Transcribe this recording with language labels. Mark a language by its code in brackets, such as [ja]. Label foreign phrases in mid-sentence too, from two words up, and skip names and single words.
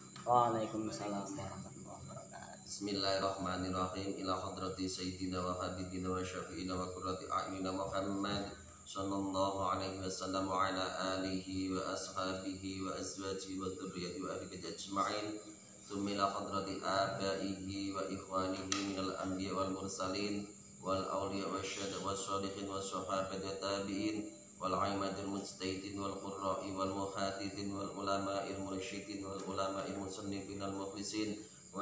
[ar] وعليكم السلام ورحمة الله وبركاته. بسم الله الرحمن الرحيم. إلى حضرة سيدنا وحبيبنا وشفيعنا وقرة أعيننا محمد صلى الله عليه وسلم وعلى آله وأصحابه وأزواجه وذريته وأهل بيته أجمعين. ثم إلى حضرة آبائه وإخوانه من الأنبياء والمرسلين والأولياء والشهداء والصالحين والصحابة والتابعين والأئمة المجتهدين والقراء والمحدثين والعلماء المرشدين والعلماء المصنفين المخلصين و